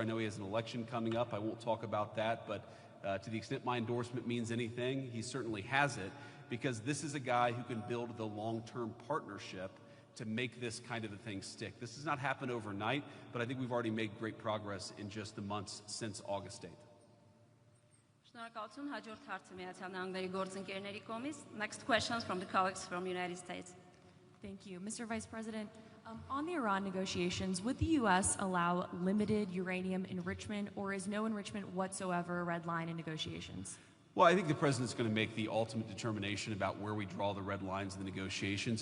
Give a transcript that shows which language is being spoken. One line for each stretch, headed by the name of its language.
English: I know he has an election coming up. I won't talk about that, but to the extent my endorsement means anything, he certainly has it, because this is a guy who can build the long-term partnership to make this kind of a thing stick. This has not happened overnight, but I think we've already made great progress in just the months since August 8th.
Armenian: Շնորհակալություն, հաջորդ հարցը Միացյալ Նահանգների գործընկերների կողմից.
English: Next questions from the colleagues from United States. Thank you. Mr. Vice President, on the Iran negotiations, would the U.S. allow limited uranium enrichment, or is no enrichment whatsoever a red line in negotiations? Well, I think the president's going to make the ultimate determination about where we draw the red lines in the negotiations.